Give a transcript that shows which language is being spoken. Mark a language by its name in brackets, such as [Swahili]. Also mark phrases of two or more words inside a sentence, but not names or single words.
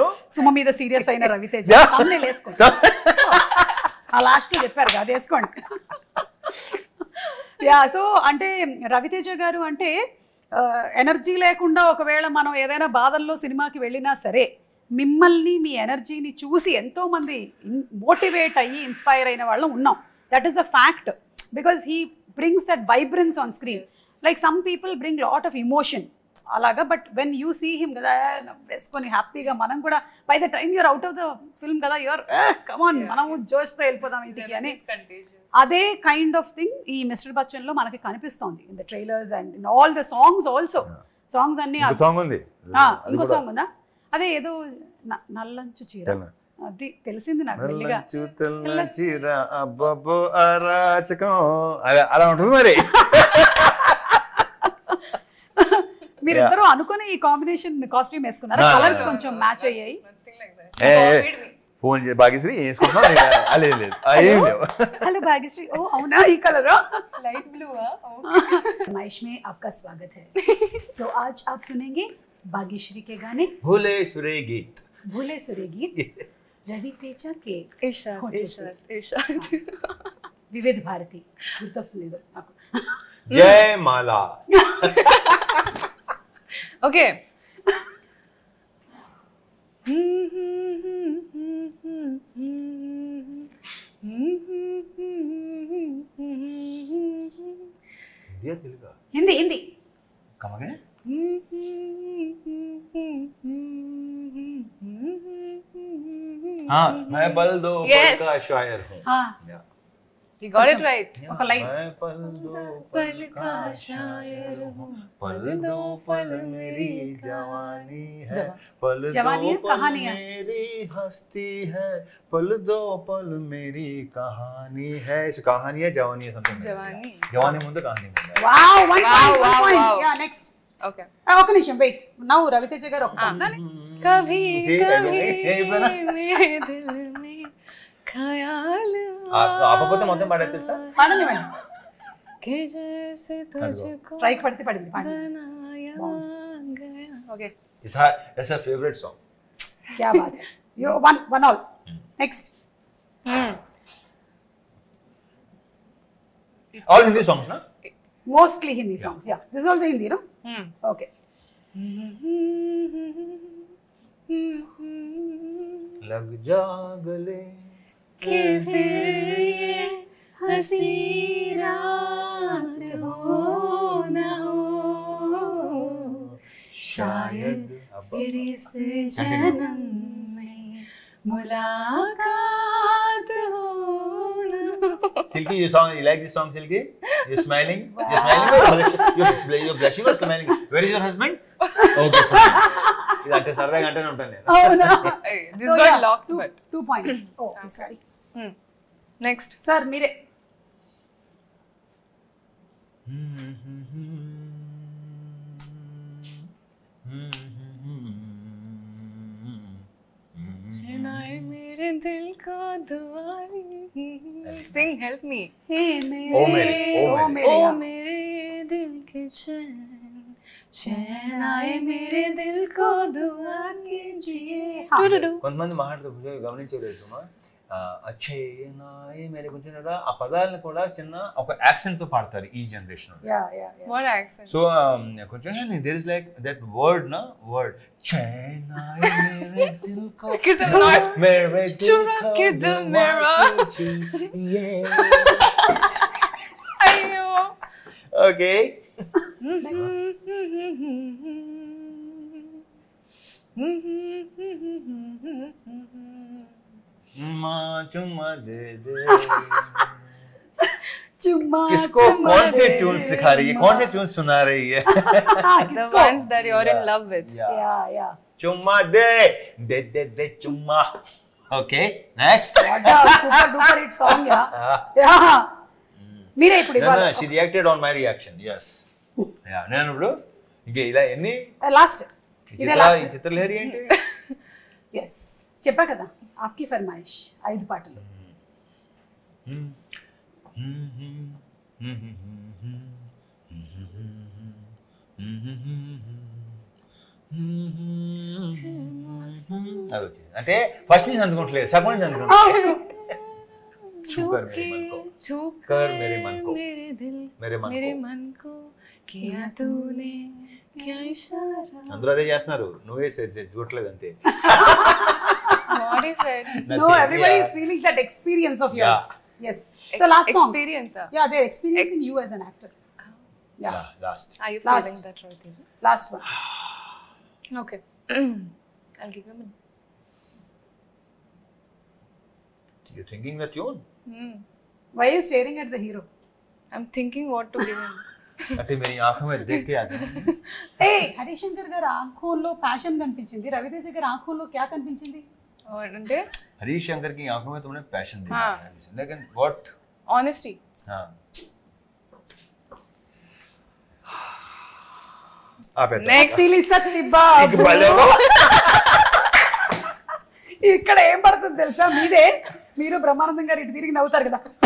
[Telugu] సుమ మీద సీరియస్ అయిన రవితేజ ఆ లాస్ట్ లో చెప్పారు అది వేసుకోండి. సో అంటే రవితేజ గారు అంటే ఎనర్జీ లేకుండా ఒకవేళ మనం ఏదైనా బాధల్లో సినిమాకి వెళ్ళినా సరే మిమ్మల్ని మీ ఎనర్జీని చూసి ఎంతో మంది మోటివేట్ అయ్యి ఇన్స్పైర్ అయిన వాళ్ళం ఉన్నాం. [English] That is the fact. Because he brings that vibrance on screen. Like some people bring lot of emotion. అలాగా But when you see him [Telugu] కదా వేసుకొని హ్యాపీగా మనం కూడా [English] by the time you're out of the film కదా you're come on [Telugu] మనము జోష్తో వెళ్ళిపోదాం ఇంటికి అని అదే [English] kind of thing [Telugu] ఈ మిస్టర్ బచ్చన్లో మనకి కనిపిస్తోంది [English] in the trailers and in all the songs also songs అన్ని [Telugu] సాంగ్ ఉంది ఇంకో సాంగ్ ఉందా అదే ఏదో నల్లంచు చీర అది తెలిసింది నాకు మెల్లిగా చీర అబ్బబ్బో అరాచకం అలా ఉంటుంది మరి మీరిద్దరూ అనుకుని ఈ కాంబినేషన్ కాస్ట్యూమ్ వేసుకున్నారు కలర్స్ కొంచెం మ్యాచ్ అయ్యాయి ఫోన్ చేసి భాగ్యశ్రీ వేసుకుంటున్నాం లేదు ఏం లేవు [Hindi] हेलो भाग्यश्री ओ [Telugu] అవునా ఈ కలర్ [English] light blue [Hindi] है फरमाइश में आपका स्वागत है तो आज आप सुनेंगे भाग्यश्री के गाने भूले सुरे गीत रवि तेजा के इशाद [Telugu] विविध भारती గుర్తొస్తుంది నాకు [Hindi] जय माला [English] ओके [Hindi] हिंदी हिंदी [English] come again [Hindi] हाँ मैं पल दो पल का शायर हूँ हाँ [English] You got it right. [Telugu] ఒక లైన్ [Hindi] मैं पल दो पल का शायर हूँ पल दो पल मेरी जवानी है पल दो पल मेरी हस्ती है पल दो पल मेरी कहानी है इस कहानी है जवानी है समथिंग जवानी ముందు कहानी ముందు [English] Wow 1 point ya next Okay. [Telugu] ఒక నిమిషం [English] wait now [Telugu] రవితేజ గారు ఒక సాంగ్ [Hindi] कभी कभी मेरे दिल में ख्याल [Telugu] ఆపకపోతే మొత్తం పాడేది తెలుసా పాడండి [Hindi] कि जैसे तुझको [Telugu] స్ట్రైక్ పడితే పడింది పాడండి [Hindi] बनाया गया. [English] Okay. It's her favorite song. [Hindi] क्या बात है [English] you one all next All Hindi songs na mostly Hindi songs yeah this is also Hindi no okay लग जा गले कि फिर ये हंसी रात हो न हो शायद फिर इस जन्म में मुलाकात हो न हो. Silky, you like this song, Silky? You're smiling? You're blushing or smiling? Where is your husband? Okay, fine. ఇదంటే సరదాగా అంటేనే ఉంటాను నేను అవునా This so got yeah locked, but 2 points oh okay sorry next. [Telugu] sir మీరే [Hindi] चुनाए मेरे दिल को दुआरी [English] sing help me. [Hindi] हे ओ मेरे ओ मेरे दिल के चैन आए मेरे दिल को दुआ कीजिए. [Telugu] కొంతమంది మాట్లాడుతూ గమనించలేదు [Hindi] अच्छे नाये मेरे [Telugu] కొంచెం ఆ పదాలను కూడా చిన్న ఒక యాక్సెంట్ తో పాడతారు ఈ జనరేషన్ [English] yeah yeah yeah What accent? సో కొంచెం there is like that word na word [Hindi] चे नाये मेरे दिल को [English] Because I'm not [Hindi] मेरे दिल चुरा కో के दिल मेरा. अयो. ఓకే माँ चुम्मा दे दे चुम्मा किसको कौन से ट्यून्स दिखा रही है कौन से ट्यून्स सुना रही है [English] The ones that you're in love with. yeah yeah [Hindi] चुम्मा दे दे दे दे चुम्मा [English] okay next what a super duper hit song yeah [Telugu] మీరే ఇప్పుడు ఇవ్వాలి [English] she reacted on my reaction yes yeah [Telugu] నేను ఇప్పుడు ఇంకే ఇలా ఎన్ని లాస్ట్ ఇదే ఈ [English] లాస్ట్ [Telugu] చిత్రలహరి ఏంటి yes చెప్పా కదా [Hindi] आपकी फरमाइश [Telugu] 5 పాటలు అంటే ఫస్ట్ నుంచి అందుకోవట్లేదు సగం నుంచి అందుకుంటా [Hindi] छूकर मेरे मन को मेरे मन को किया तूने क्या इशारा. [Telugu] అందరూ అదే చేస్తున్నారు నువ్వే చూడట్లేదు అంతే [English] What is it? no everybody is feeling that experience of yours Yes. So last song. Experience. Yeah, they're experiencing you as an actor. Yeah. లాస్ట్ Are you Last. feeling that right? Teja? Last one. Okay. I'll give him a. You thinking the tune Why are you staring at the hero? I'm thinking what to give him. [Hindi] అంటే मेरी आंखों में देख के आते हैं [Telugu] Hey, హరిశంకర్ గారు ఆంఖోల్లో ప్యాషన్ కనిపించింది, రవితేజ గారి ఆంఖోల్లో క్యా కనిపించింది? అంటే [Hindi] हरीश शंकर की आंखों में तुमने पैशन देखा हाँ. है लेकिन व्हाट [English] honesty. [Hindi] हाँ आप [English] Next. [Telugu] సిలి సత్తి బాబు. ఇక్కడ ఏం పడుతుంది తెలుసా, మీదే మీరు బ్రహ్మానందం గారు ఇటు తిరిగి నవ్వుతారు కదా.